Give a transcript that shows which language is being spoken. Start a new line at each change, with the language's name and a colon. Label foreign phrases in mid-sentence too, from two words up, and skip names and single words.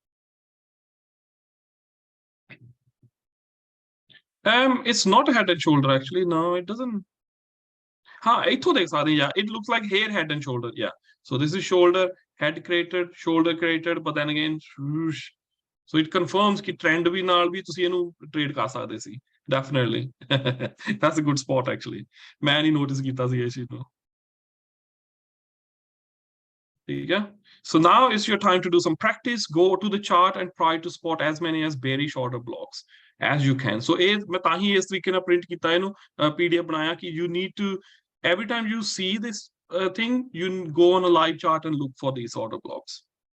English: It's not a head and shoulder actually. No, it doesn't. Yeah, it looks like hair, head, and shoulder. Yeah. So this is shoulder, head created, shoulder created, but then again, whoosh. So it confirms that trend
Punjabi: ਭੀ ਨਾਲ ਭੀ ਤੁਸੀਂ ਇਹਨੂੰ trade ਕਰ ਸਕਦੇ ਸੀ.
English: Definitely. That's a good spot actually.
Punjabi: ਮੈਂ ਨਹੀਂ notice ਕੀਤਾ ਸੀ ਇਹ ਚੀਜ਼ ਨੂੰ.
English: Yeah. So now is your time to do some practice. Go to the chart and try to spot as many as bearish order blocks as you can. So
Punjabi: ਮੈਂ ਤਾਂ ਹੀ ਇਸ ਤਰੀਕੇ ਨਾਲ print ਕੀਤਾ ਇਹਨੂੰ PDF ਬਣਾਇਆ ਕਿ
English: you need to, every time you see this thing, you go on a live chart and look for these order blocks.